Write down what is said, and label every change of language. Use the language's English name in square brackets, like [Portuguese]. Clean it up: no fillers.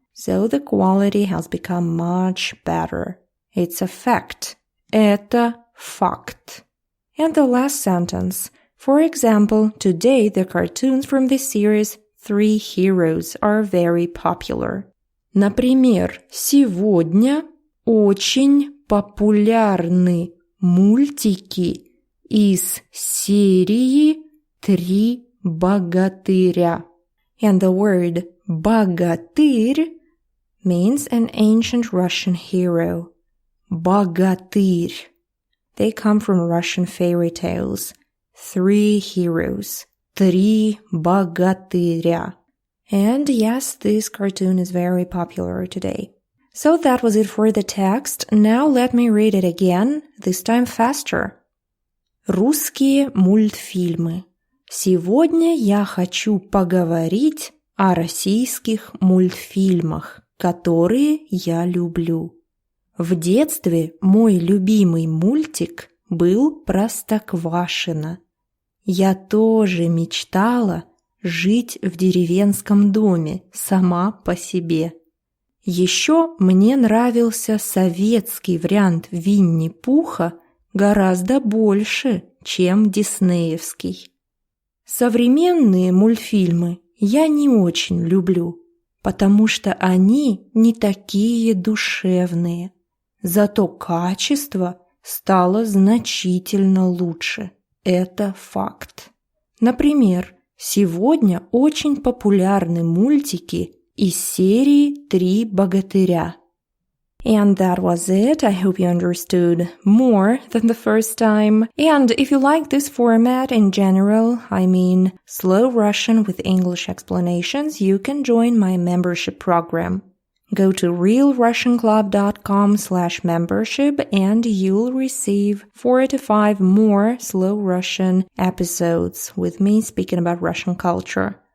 [English] So the quality has become much better. It's a fact. [Russian] Это факт. [English] And the last sentence. For example, today the cartoons from this series Three Heroes are very popular. [Russian] Например, сегодня очень популярны мультики из серии «Три богатыря». [English] And the word «богатырь» means an ancient Russian hero. [Russian] Богатырь. [English] They come from Russian fairy tales. Three heroes. [Russian] Три богатыря. [English] And yes, this cartoon is very popular today. So that was it for the text. Now let me read it again, this time faster. [Russian] Русские мультфильмы. Сегодня я хочу поговорить о российских мультфильмах, которые я люблю. В детстве мой любимый мультик был Простоквашино. Я тоже мечтала жить в деревенском доме, сама по себе. Еще мне нравился советский вариант Винни Пуха гораздо больше, чем диснеевский. Современные мультфильмы я не очень люблю, потому что они не такие душевные. Зато качество стало значительно лучше. Это факт. Например, сегодня очень популярны мультики из серии «Три богатыря». [English] And that was it. I hope you understood more than the first time. And if you like this format in general, I mean slow Russian with English explanations, you can join my membership program. Go to realrussianclub.com/membership and you'll receive 4 to 5 more slow Russian episodes with me speaking about Russian culture.